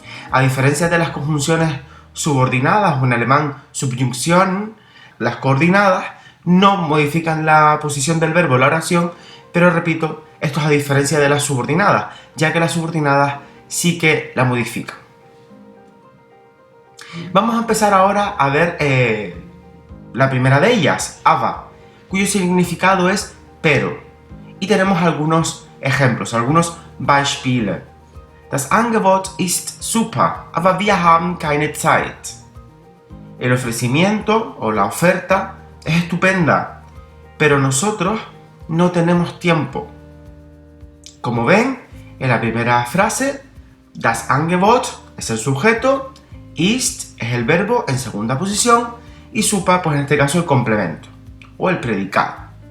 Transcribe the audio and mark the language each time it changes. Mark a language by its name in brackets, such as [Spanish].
[Spanish] A diferencia de las conjunciones subordinadas, o en alemán Subjunktion, las coordinadas no modifican la posición del verbo en la oración, pero repito, esto es a diferencia de las subordinadas, ya que las subordinadas sí que la modifican. Vamos a empezar ahora a ver la primera de ellas, aber, cuyo significado es pero. Y tenemos algunos ejemplos, algunos Beispiele. [German] Das Angebot ist super, aber wir haben keine Zeit. [Spanish] El ofrecimiento o la oferta es estupenda, pero nosotros no tenemos tiempo. Como ven, en la primera frase, [German] das Angebot [Spanish] es el sujeto, ist es el verbo en segunda posición y super, pues en este caso el complemento o el predicado.